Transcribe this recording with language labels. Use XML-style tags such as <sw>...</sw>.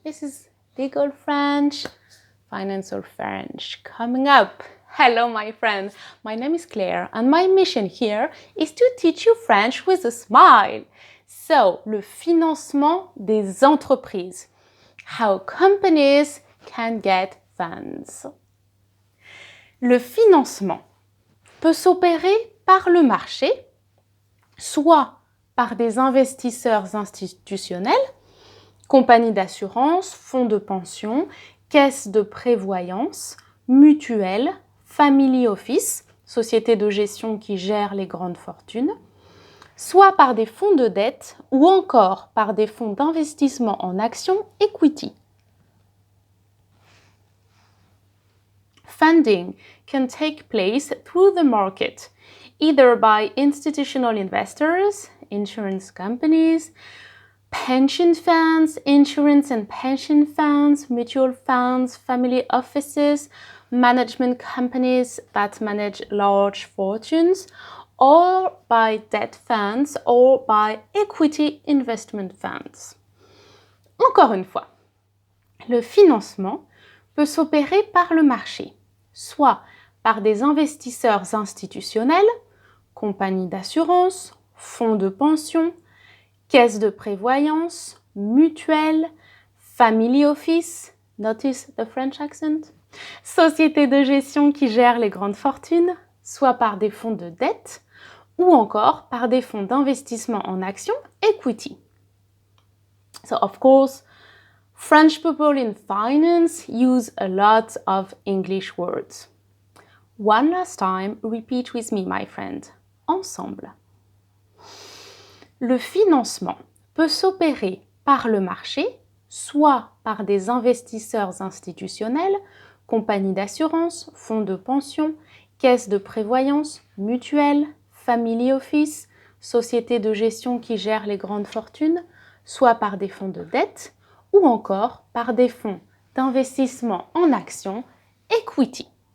<en>This is legal French, finance or French coming up. Hello my friend, my name is Claire and my mission here is to teach you French with a smile.</en> <fr>So, le financement des entreprises.</fr> <en>How companies can get funds.</en> <fr>Le financement peut s'opérer par le marché, soit par des investisseurs institutionnels, compagnies d'assurance, fonds de pension, caisses de prévoyance, mutuelles, family office, sociétés de gestion qui gèrent les grandes fortunes, soit par des fonds de dette ou encore par des fonds d'investissement en actions equity.</fr> <en>Funding can take place through the market, either by institutional investors, insurance companies, pension funds, insurance and pension funds, mutual funds, family offices, management companies that manage large fortunes, or by debt funds or by equity investment funds.</en> <fr>Encore une fois, le financement peut s'opérer par le marché, soit par des investisseurs institutionnels, compagnies d'assurance, fonds de pension, caisses de prévoyance, mutuelles, family office,</fr> <en>notice the French accent,</en> <fr>sociétés de gestion qui gèrent les grandes fortunes, soit par des fonds de dette ou encore par des fonds d'investissement en actions equity.</fr> <en>So of course, French people in finance use a lot of English words. One last time, repeat with me, my friend.</en> <fr>Ensemble. Le financement peut s'opérer par le marché, soit par des investisseurs institutionnels, compagnies d'assurance, fonds de pension, caisses de prévoyance, mutuelles, family office, sociétés de gestion qui gèrent les grandes fortunes, soit par des fonds de dette ou encore par des fonds d'investissement en actions equity.</fr>